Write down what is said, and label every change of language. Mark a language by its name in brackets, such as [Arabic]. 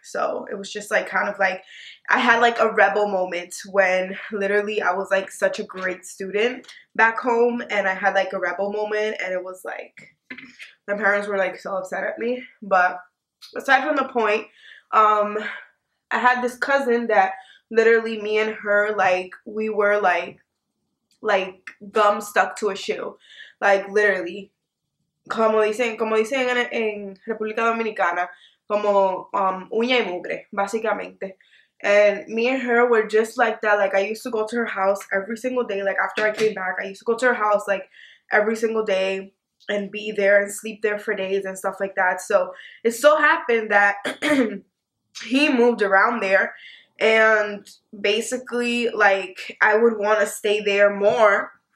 [English] So it was just like kind of like I had like a rebel moment when literally I was like such a great student back home, and I had like a rebel moment, and it was like my parents were like so upset at me. But aside from the point, I had this cousin that literally me and her, like, we were like gum stuck to a shoe. Like, literally. [Spanish] Como dicen en República Dominicana, como uña y mugre, básicamente. [English] And me and her were just like that. Like, I used to go to her house every single day. Like, after I came back, I used to go to her house, like, every single day and be there and sleep there for days and stuff like that. So, it so happened that he moved around there, and basically, like, I would want to stay there more.